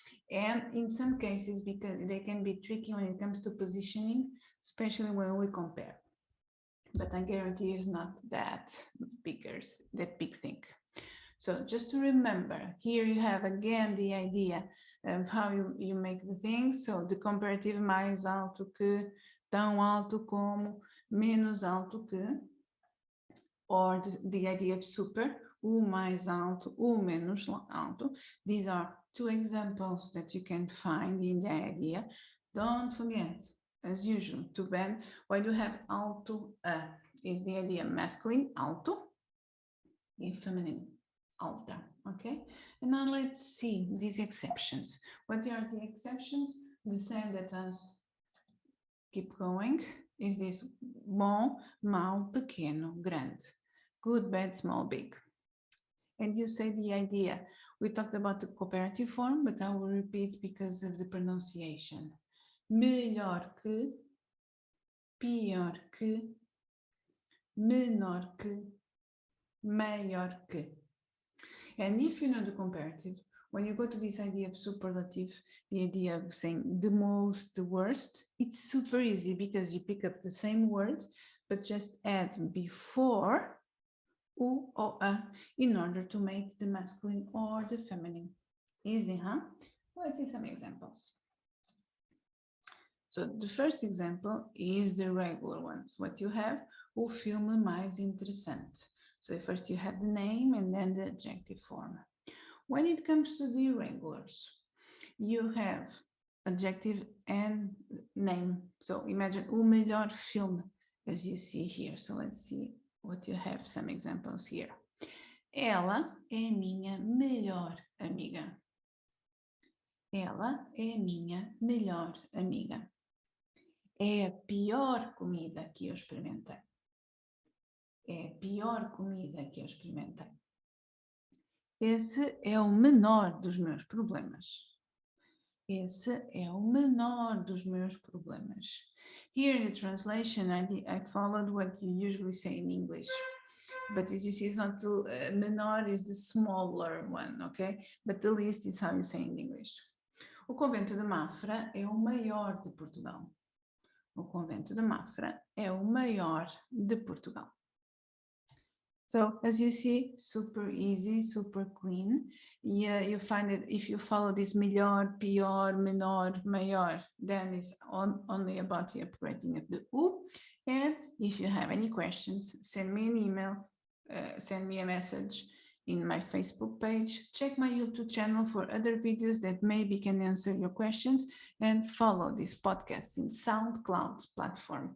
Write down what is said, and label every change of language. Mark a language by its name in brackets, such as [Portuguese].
[English] And in some cases, because they can be tricky when it comes to positioning, especially when we compare. But I guarantee it's not that big thing. So just to remember, here you have again the idea of how you make the things. So the comparative [Portuguese] mais alto que, tão alto como, menos alto que, [English] or the idea of super, [Portuguese] o mais alto, o menos alto. [English] These are two examples that you can find in the idea. Don't forget, as usual, to bend. Why do you have alto? Is the idea masculine, alto, and feminine, alta, okay? And now let's see these exceptions. What are the exceptions? The same that us. Keep going. Is this [Portuguese] bom, mau, pequeno, grande, [English] good, bad, small, big. And you say the idea. We talked about the cooperative form, but I will repeat because of the pronunciation. [Portuguese] Melhor que, pior que, menor que, maior que. [English] And if you know the comparative, when you go to this idea of superlative, the idea of saying the most, the worst, it's super easy because you pick up the same word, but just add before u or a in order to make the masculine or the feminine. Easy, huh? Let's see some examples. So the first example is the regular ones. What you have, [Portuguese] o filme mais interessante. [English] So first you have the name and then the adjective form. When it comes to the irregulars, you have adjective and name. So imagine [Portuguese] o melhor filme, [English] as you see here. So let's see what you have, some examples here. [Portuguese] Ela é minha melhor amiga. Ela é minha melhor amiga. É a pior comida que eu experimentei. É a pior comida que eu experimentei. Esse é o menor dos meus problemas. Esse é o menor dos meus problemas. [English] Here in the translation, I followed what you usually say in English. but as you see, it's not the menor is the smaller one, okay? But the least is how you say in English. [Portuguese] O convento de Mafra é o maior de Portugal. O convento de Mafra é o maior de Portugal. [English] So as you see, super easy, super clean. Yeah, you find it if you follow this [Portuguese] melhor, pior, menor, maior, [English] then it's only about the operating of the U. And if you have any questions, send me an email, send me a message in my Facebook page, check my YouTube channel for other videos that maybe can answer your questions, and follow this podcast in Soundcloud platform.